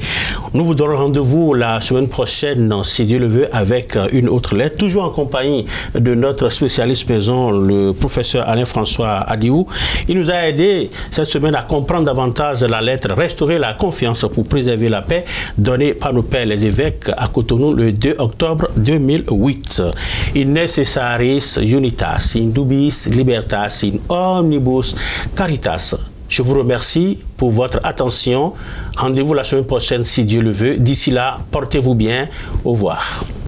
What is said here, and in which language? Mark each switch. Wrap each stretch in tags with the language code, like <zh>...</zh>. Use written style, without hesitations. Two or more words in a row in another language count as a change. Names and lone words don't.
<fr>Nous vous donnons rendez-vous la semaine prochaine, si Dieu le veut, avec une autre lettre, toujours en compagnie de notre spécialiste maison, le professeur Alain-François Adiou. Il nous a aidé cette semaine à comprendre davantage la lettre « Restaurer la confiance pour préserver la paix » donnée par nos pères les évêques à Cotonou le 2 octobre 2008.</fr> <la>In necessaris unitas, in dubis libertas, in omnibus caritas.</la> <fr>Je vous remercie pour votre attention. Rendez-vous la semaine prochaine si Dieu le veut. D'ici là, portez-vous bien. Au revoir.</fr>